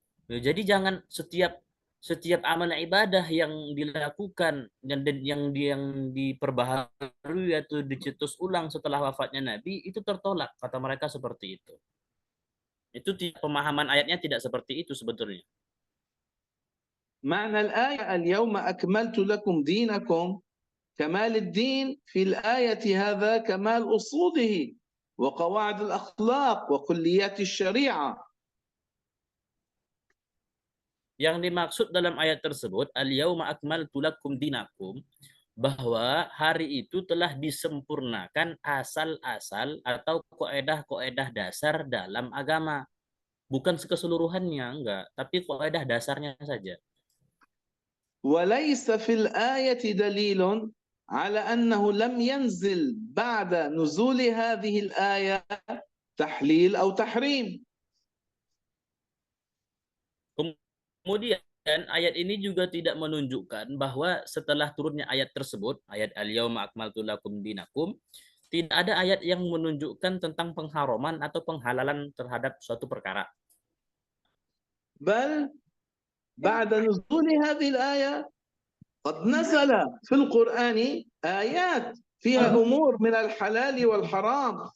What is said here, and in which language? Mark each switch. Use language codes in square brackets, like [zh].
[id] Jadi jangan setiap amal ibadah yang dilakukan dan yang diperbaharui atau dicetus ulang setelah wafatnya Nabi itu tertolak, kata mereka seperti itu. Itu pemahaman ayatnya tidak seperti itu sebetulnya. [ar] معنى الآية اليوم أكملت لكم دينكم كمال الدين في الآية هذا كمال أصوله وقواعد الأخلاق وكليات الشريعة. [id] Yang dimaksud dalam ayat tersebut, [ar] al-yauma akmaltu lakum dinakum, [id] bahwa hari itu telah disempurnakan asal-asal atau kaidah-kaidah dasar dalam agama. Bukan keseluruhannya, enggak, tapi kaidah dasarnya saja. [ar] وليس في الآية دليل على أنه لم ينزل بعد نزول هذه الآية تحليل أو تحريم. [id] Kemudian ayat ini juga tidak menunjukkan bahwa setelah turunnya ayat tersebut, ayat [ar] al-yauma akmaltu lakum dinakum, [id] tidak ada ayat yang menunjukkan tentang pengharaman atau penghalalan terhadap suatu perkara. [ar] بل بعد نزول هذه الآية قد نزل في القرآن آيات فيها أمور من الحلال والحرام.